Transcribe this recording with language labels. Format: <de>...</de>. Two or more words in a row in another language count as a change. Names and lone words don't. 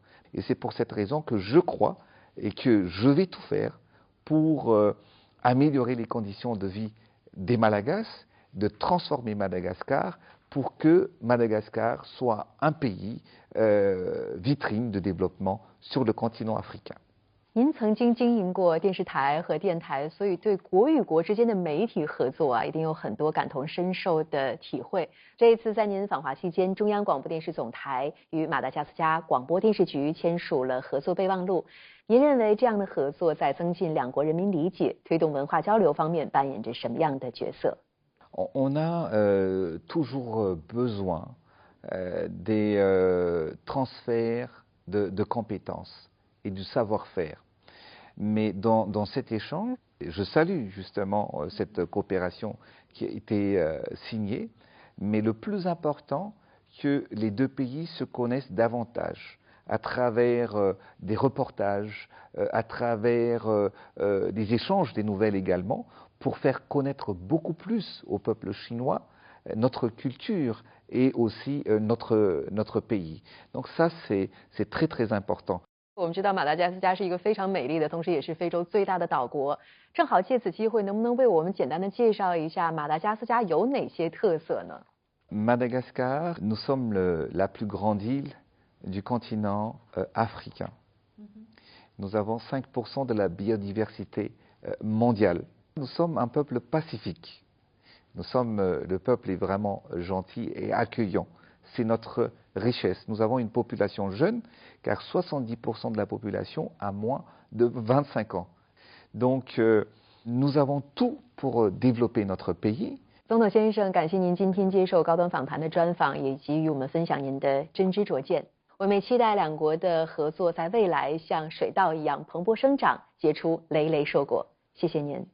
<fr>Et c'est pour cette raison que je crois et que je vais tout faire pour améliorer les conditions de vie des Malagasy, de transformer Madagascar pour que Madagascar soit un pays vitrine de développement sur le continent africain.</fr> <zh>您曾经经营过电视台和电台，所以对国与国之间的媒体合作啊，一定有很多感同身受的体会。这一次在您访华期间，中央广播电视总台与马达加斯加广播电视局签署了合作备忘录。您认为这样的合作在增进两国人民理解、推动文化交流方面扮演着什么样的角色？</zh> <fr>On a toujours besoin des transferts de compétences et du savoir-faire. Mais dans cet échange, je salue justement cette coopération qui a été signée, mais le plus important, que les deux pays se connaissent davantage à travers des reportages, à travers des échanges des nouvelles également, pour faire connaître beaucoup plus au peuple chinois notre culture et aussi notre pays. Donc ça, c'est très très important.</fr> <zh>我们知道马达加斯加是一个非常美丽的，同时也是非洲最大的岛国。正好借此机会，能不能为我们简单的介绍一下马达加斯加有哪些特色呢？</zh> <fr>Madagascar, nous sommes la plus grande île du continent africain. Nous avons 5% de la biodiversité mondiale. Nous sommes un peuple pacifique. Le peuple est vraiment gentil et accueillant. C'est notre richesse. Nous avons une population jeune, car 70% de la population a moins de 25 ans. Donc, nous avons tout pour développer notre pays.</fr> <zh>总统先生，感谢您今天接受高端访谈的专访，以及与我们分享您的真知灼见。我们也期待两国的合作在未来像水稻一样蓬勃生长，结出累累硕果。谢谢您。</zh>